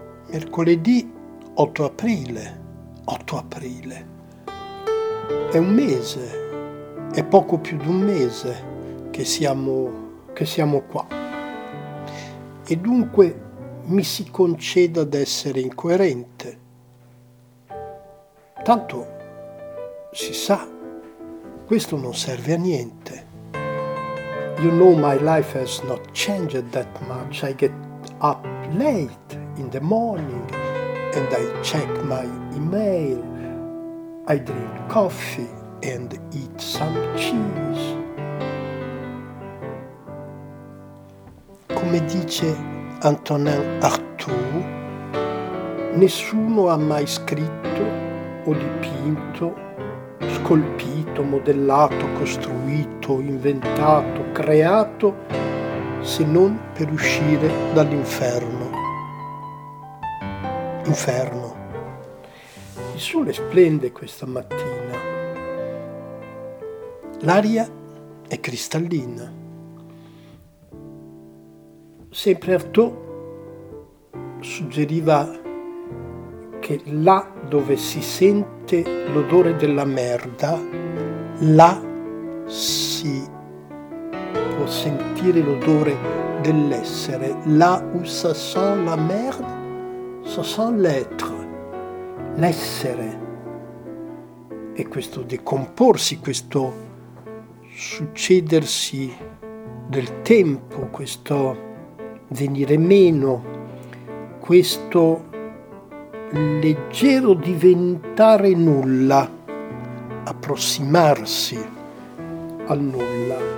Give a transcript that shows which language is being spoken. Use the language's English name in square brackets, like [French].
[Italian] Mercoledì 8 aprile, 8 aprile, è un mese, è poco più di un mese che siamo qua. E dunque mi si conceda d'essere incoerente. Tanto si sa, questo non serve a niente. [English] You know my life has not changed that much. I get up late in the morning and I check my email. I drink coffee and eat some cheese. [Italian] Come dice Antonin Artaud, nessuno ha mai scritto o dipinto, scolpito, modellato, costruito, inventato, creato, se non per uscire dall'inferno. Inferno. Il sole splende questa mattina. L'aria è cristallina. Sempre Artaud suggeriva che là dove si sente l'odore della merda, là si può sentire l'odore dell'essere. [French] Là où ça sent la merde, ça sent l'être, [Italian] l'essere. E questo decomporsi, questo succedersi del tempo, questo venire meno, questo leggero diventare nulla, approssimarsi al nulla.